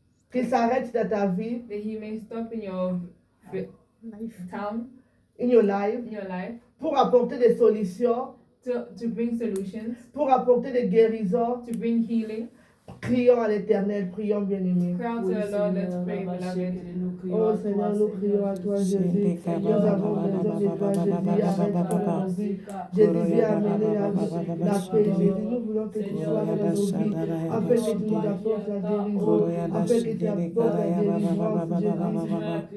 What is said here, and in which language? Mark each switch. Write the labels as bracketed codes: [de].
[fr] Qu'il s'arrête dans ta vie, [en] stop in your town, in your life, in your life, [fr] pour apporter des solutions, [en] to bring solutions, [fr] pour apporter des guérisons. [en] to bring healing. [fr] Prions à l'Éternel, prions bien-aimés. [en] Cry out to the Lord, let's pray, beloved. [fr] Oh Seigneur, nous crions à toi, Jésus. Nous avons besoin de toi, Jésus. Arrête dans nos vies. Jésus, viens amener la paix, Jésus. Nous voulons que tu sois dans nos vies, afin que tu nous apportes la guérison, afin que tu apportes la délivrance, Jésus.